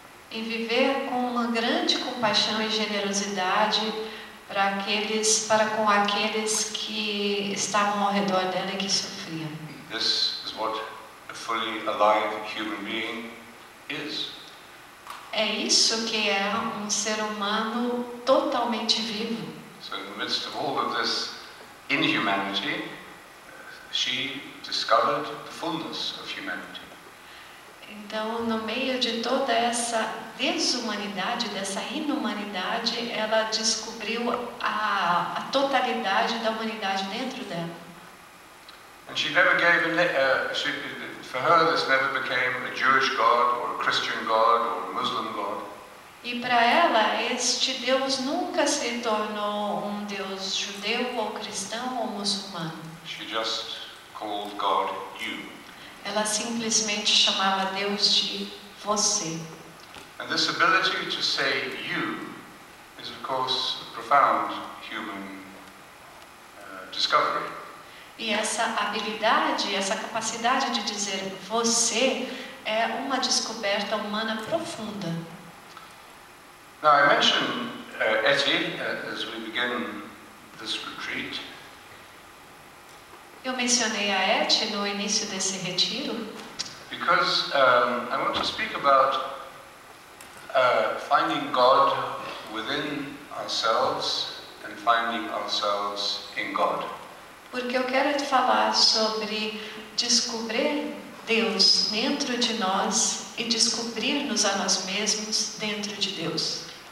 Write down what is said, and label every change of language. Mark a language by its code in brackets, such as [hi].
[pt] E viver com uma grande compaixão e generosidade para com aqueles que estavam ao redor dela e que sofriam. [en] This is what a fully alive human being is. [pt] É isso que é um ser humano totalmente vivo. [en] So in the midst of all of this inhumanity, she discovered the fullness of humanity. [pt] Então, no meio de toda essa desumanidade, dessa inumanidade, ela descobriu a totalidade da humanidade dentro dela. [en] And she never gave for her this never became a Jewish God or a Christian God or a Muslim God. [pt] E para ela, este Deus nunca se tornou um Deus judeu ou cristão ou muçulmano. [en] She just called God you. [pt] Ela simplesmente chamava Deus de você. [en] And this ability to say you is of course a profound human discovery. [pt] E essa habilidade, essa capacidade de dizer você é uma descoberta humana profunda. [en] Now I mention Eti as we begin this retreat. [pt] Eu mencionei a Eti no início desse retiro [en] Because I want to speak about finding God within ourselves and finding ourselves in God. [pt] porque eu quero te falar sobre descobrir Deus dentro de nós e descobrir-nos a nós mesmos dentro de Deus.